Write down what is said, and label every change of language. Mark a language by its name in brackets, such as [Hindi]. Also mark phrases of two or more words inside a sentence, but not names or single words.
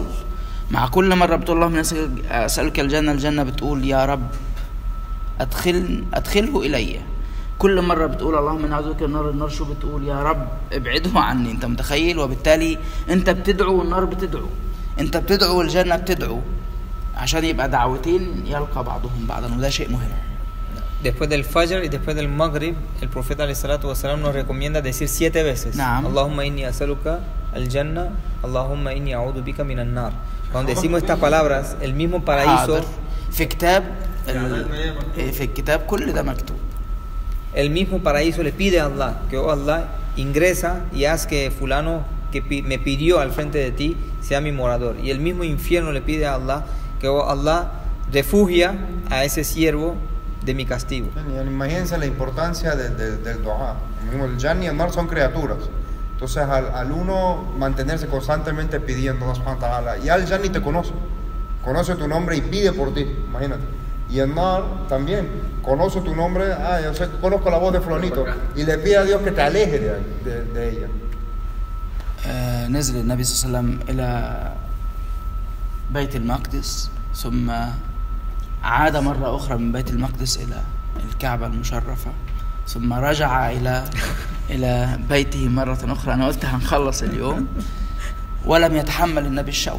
[Arabic] مع كل مرة بتقول اللهم إني أسألك الجنة بتقول يا رب أدخله إلي. كل مرة بتقول اللهم إني أعوذ بك من النار شو بتقول؟ يا رب ابعده عني. أنت متخيل؟ وبالتالي أنت بتدعو والنار بتدعو، أنت بتدعو والجنة بتدعو، عشان يبقى دعوتين يلقى بعضهم بعضا، وده شيء مهم. [Spanish] Después del Fajr y después del Maghrib, el profeta ﷺ nos recomienda decir 7 veces: Naam. [Arabic] اللهم إني أسألك الجنة، اللهم إني أعوذ بك من النار. [Spanish] Cuando decimos estas palabras, el mismo paraíso, [Arabic] حاضر. في الكتاب كل ده مكتوب. [Spanish] el mismo paraíso le pide a Allah que, oh Allah, ingresa y haz que fulano que me pidió al frente de ti sea mi morador. Y el mismo infierno le pide a Allah que, oh Allah, refugia a ese siervo de mi castigo. Yani, imagínense la importancia del dua. El Jan y el Nar son criaturas. Entonces, al uno mantenerse constantemente pidiendo, [Arabic] الله سبحانه وتعالى, [Spanish] ya el Jan ni te conoce tu nombre y pide por ti, imagínate. Y el Nar también conoce tu nombre, yo sé, conozco la voz de Flonito, y le pide a Dios que te aleje de ella. [Arabic] نزل النبي صلى الله عليه وسلم إلى بيت المقدس، ثم عاد مرة أخرى من بيت المقدس إلى الكعبة المشرفة، ثم رجع إلى بيته مرة أخرى. أنا قلت هنخلص اليوم، ولم يتحمل النبي الشوق.